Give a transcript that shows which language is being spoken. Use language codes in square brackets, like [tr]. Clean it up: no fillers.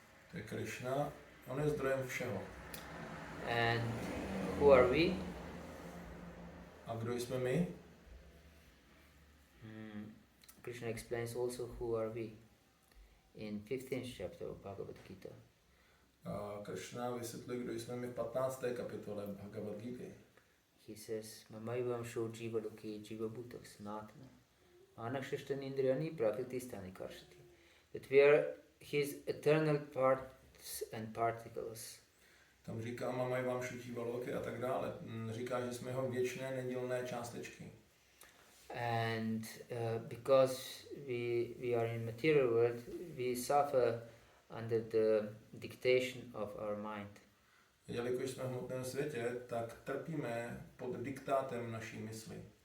[cs] To je Krishna, on je zdrojem všeho. [en] And who are we? [cs] A kdo jsme my? [en] Krishna explains also who are we in 15th chapter of Bhagavata-dharma. [cs] A Krishna vysvětluje, kdo jsme my v 15. kapitole Bhagavad-gity. [en] He says, [sa] Mamaivam sho jiva loke jiva bhutak sanatana anakshashtan indriyani prakriti-stani karshati. [en] That we are his eternal parts and particles. [cs] Tam říká [sa] Mamaivam sho jiva loke [cs] a tak dále. Říká, že jsme jeho věčné nedělné částečky. [en] And because we are in material world, we suffer under the dictation of our mind. [cs] Jelikož jsme v hmotném světě, tak trpíme pod diktátem naší mysli.